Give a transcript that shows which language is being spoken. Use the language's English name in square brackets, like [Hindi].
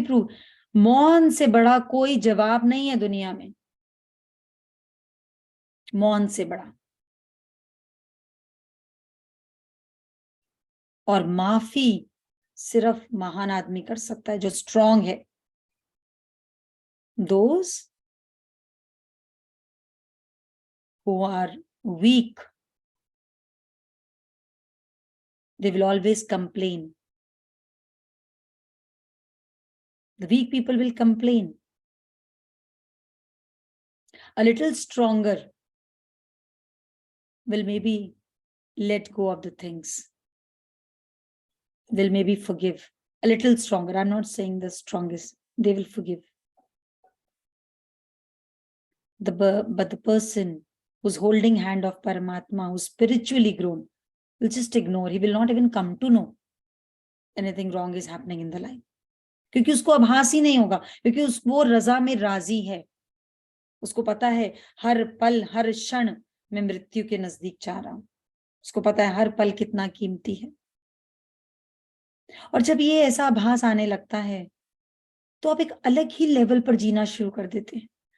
[Hindi] Prove, मौन से बड़ा कोई जवाब नहीं है दुनिया में। मौन से बड़ा। और माफी सिर्फ महान आदमी कर सकता है, जो स्ट्रांग है। [English] Those who are weak, they will always complain. The weak people will complain. A little stronger will maybe let go of the things, will maybe forgive. A little stronger, I'm not saying the strongest, they will forgive. But the person who's holding hand of Paramatma, who's spiritually grown, will just ignore. He will not even come to know anything wrong is happening in the life. [Hindi] क्योंकि उसको आभास ही नहीं होगा, क्योंकि वो रजा में राजी है। उसको पता है हर पल हर क्षण मैं मृत्यु के नजदीक जा रहा हूं। उसको पता है हर पल कितना कीमती है। और जब ये ऐसा आभास आने लगता है तो आप एक अलग ही लेवल पर जीना शुरू कर देते हैं।